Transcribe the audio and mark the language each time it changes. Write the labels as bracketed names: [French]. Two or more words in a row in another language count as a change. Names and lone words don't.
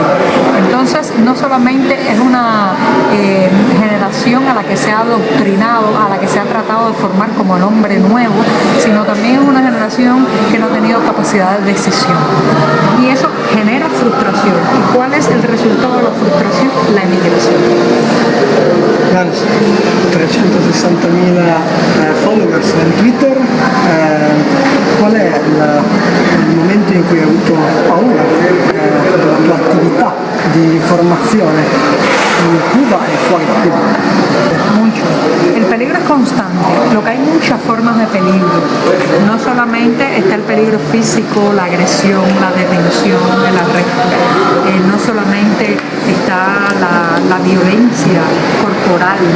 [Spanish] Entonces no solamente es una generación a la que se ha adoctrinado, a la que se ha tratado de formar como el hombre nuevo, sino también es una generación que no ha tenido capacidad de decisión. Y eso genera frustración. ¿Y cuál es el resultado de la frustración? La emigración. [Italian] Ganes, 360.000 followers en Twitter, qual è il momento in cui hai avuto paura della tua attività di formazione in Cuba e fuori da Cuba? [Spanish] Mucho. El peligro es constante, lo que hay muchas formas de peligro. No solamente está el peligro físico, la agresión, la detención, el arresto. No solamente está la violencia corporal, ¿no?